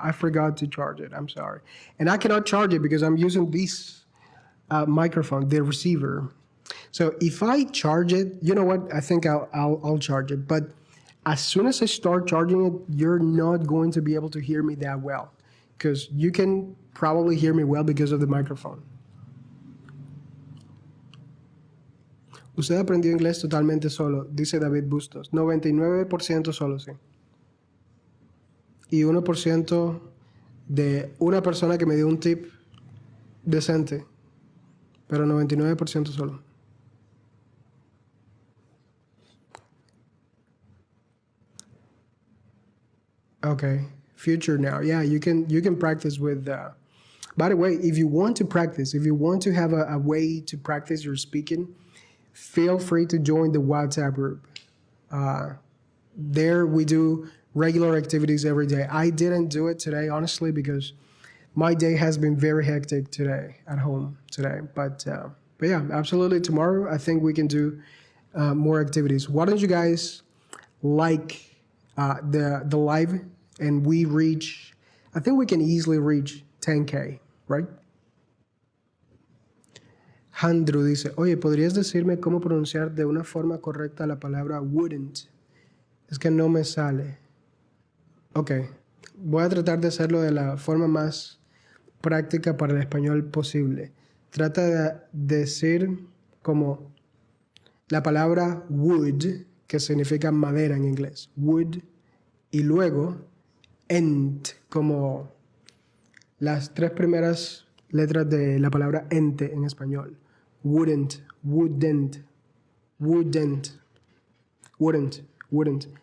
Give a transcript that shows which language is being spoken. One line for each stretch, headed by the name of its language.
English: I forgot to charge it. I'm sorry. And I cannot charge it because I'm using this microphone, the receiver. So if I charge it, you know what? I think I'll charge it. But as soon as I start charging it, you're not going to be able to hear me that well, because you can probably hear me well because of the microphone.
Spanish: Usted aprendió inglés totalmente solo, dice David Bustos. 99% solo, sí. Y 1% de una persona que me dio un tip decente, pero 99% solo.
English: Okay, future now. Yeah, you can practice with. By the way, if you want to practice, if you want to have a way to practice your speaking, feel free to join the WhatsApp group. There we do regular activities every day. I didn't do it today, honestly, because my day has been very hectic today at home today. But yeah, absolutely. Tomorrow, I think we can do more activities. Why don't you guys like the live, and we reach? I think we can easily reach 10K, right?
Spanish: Andrew dice, oye, ¿podrías decirme cómo pronunciar de una forma correcta la palabra wouldn't? Es que no me sale. Ok, voy a tratar de hacerlo de la forma más práctica para el español posible. Trata de decir como la palabra wood, que significa madera en inglés, wood, y luego ent, como las tres primeras letras de la palabra ente en español.
English: Wouldn't, wouldn't, wouldn't, wouldn't, wouldn't.